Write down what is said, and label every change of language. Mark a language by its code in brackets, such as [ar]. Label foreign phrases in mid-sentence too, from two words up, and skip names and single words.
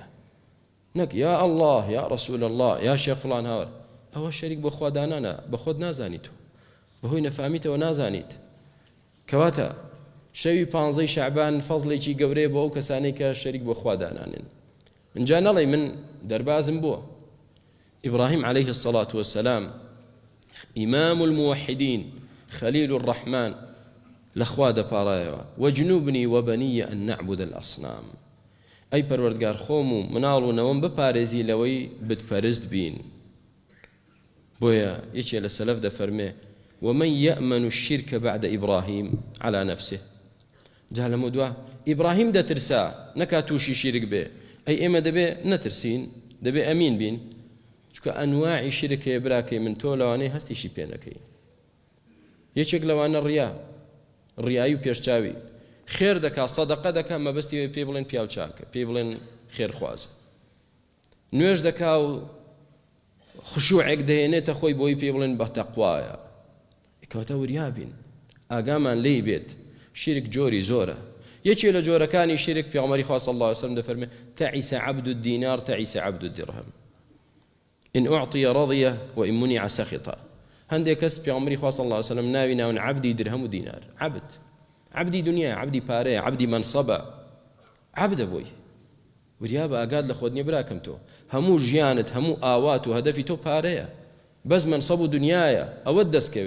[ckb] نەک [ar] یا الله یا رسول الله [ckb] یا شێخ فڵان هاوەر. ئەوە شەریک بۆ خوا دانانە، بە خۆت نازانیت و بەهۆی نەفامیتەوە نازانیت. کەواتە شەوی 15 شەعبان فەزڵێکی گەورەیە بۆ ئەو کەسانەی کە شەریک بۆ خوا دانانن. اینجا نەڵێ من دەربازم بووە. [ar] إبراهيم عليه الصلاة والسلام إمام الموحدين خليل الرحمن [ckb] لخوا دەپاڕایەوە [ar] وەجنوبنی وبني أن نعبد الأصنام. [ckb] ئەی پەروەردگار خۆم و مناڵ و نەوەم بپارێزی لەوەی بتپەرست بین. بۆیە یەکێ لە سەلەف دەفەرمێ [ar] ومن يأمن الشرك بعد إبراهيم على نفسه. [ckb] جا لەمە دووە ئیبراهیم دەترسا نەکات تووشی شیرک بێ. ئەی ئێمە دەبێ نەترسین، دەبێ ئەمین بین، چکە ئەنواعی شیرکەیە براکەی من تۆ لەوانەی هەستیشی پێ نەکەی. یەکێک لەوانە ڕیایی و پێشچاوی، خێر دەکا سەدەقە دەکا مەبەستی پێ بڵێن پیاو چاکە، پێ بڵێن خێرخوازە، نوێژ دەکا و خشوعێک دەهێنێتە خۆی بۆی پێ بڵێن بە تەقوایە. کەواتە وریابین، ئاگامان لێی بێت. شیرک جۆری زۆرە. یەکێ لە جۆرەکانی شیرک پێغەمبەری خوا [ar] صلی الله علیه وسلم [ckb] دەفەرمێ [ar] تعیس عبد الدینار تعیس عبد الدرهم إن أعطي رضي وإن منع سخط. [ckb] هەندێک کەس پێغەمبەری خوا [ar] صلی الله علیه وسلم [ckb] ناوی ناون عبدی درهم و دینار. عبدی دنیا، عبدی پارەیە، عبدی منصبە، عبدە بۆی. وریابە ئاگاد لە خۆت نییە براکەم تۆ هەموو ژیانت هەموو ئاوات و هەدەفی تۆ پارەیە، بەس منصب و دنیایە، ئەوەت دەستکەوێ.